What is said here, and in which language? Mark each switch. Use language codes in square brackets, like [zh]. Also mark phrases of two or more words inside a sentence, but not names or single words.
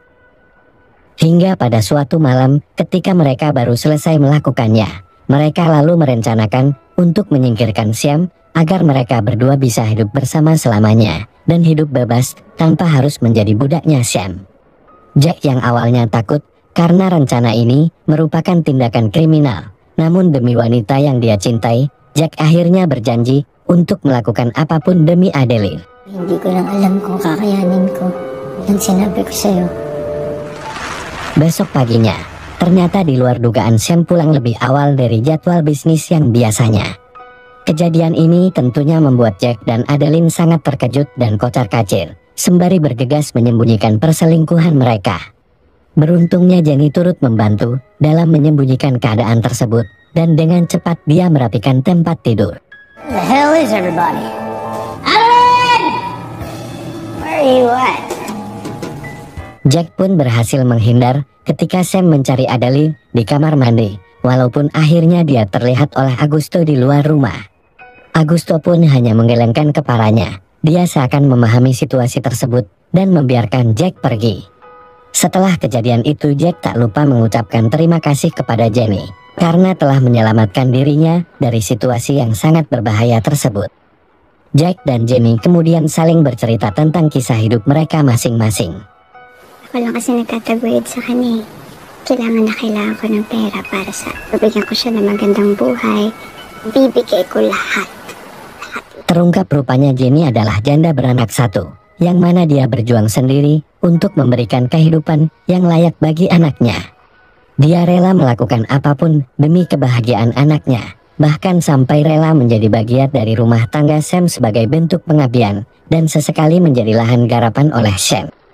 [id] Hingga pada suatu malam ketika mereka baru selesai melakukannya, mereka lalu merencanakan untuk menyingkirkan Sam agar mereka berdua bisa hidup bersama selamanya dan hidup bebas tanpa harus menjadi budaknya Sam. Jack yang awalnya takut karena rencana ini merupakan tindakan kriminal, namun demi wanita yang dia cintai, Jack akhirnya berjanji untuk melakukan apapun demi Adeline. [tl] Hindi ko lang alam kung kakayanin ko yung sinabi ko sa'yo. [id] Besok paginya, ternyata di luar dugaan Sam pulang lebih awal dari jadwal bisnis yang biasanya. Kejadian ini tentunya membuat Jack dan Adeline sangat terkejut dan kocar-kacir, sembari bergegas menyembunyikan perselingkuhan mereka. Beruntungnya Jenny turut membantu dalam menyembunyikan keadaan tersebut, dan dengan cepat dia merapikan tempat tidur. [en] Where the hell is everybody? Adeline! Where are you at? [id] Jack pun berhasil menghindar ketika Sam mencari Adeline di kamar mandi, walaupun akhirnya dia terlihat oleh Augusto di luar rumah. Augusto pun hanya menggelengkan kepalanya. Dia seakan memahami situasi tersebut dan membiarkan Jack pergi. Setelah kejadian itu, Jack tak lupa mengucapkan terima kasih kepada Jenny karena telah menyelamatkan dirinya dari situasi yang sangat berbahaya tersebut. Jack dan Jenny kemudian saling bercerita tentang kisah hidup mereka masing-masing. [tl] Ako lang kasi nagtataguyod sa kanya. Kailangan ko ng pera para sa bibigyan ko siya ng magandang buhay. Bibigay ko lahat. [id] Terungkap rupanya Jenny adalah janda beranak satu, yang mana dia berjuang sendiri untuk memberikan kehidupan yang layak bagi anaknya. Dia rela melakukan apapun demi kebahagiaan anaknya, bahkan sampai rela menjadi bagian dari rumah tangga Sam sebagai bentuk pengabdian, dan sesekali menjadi lahan garapan oleh Sam.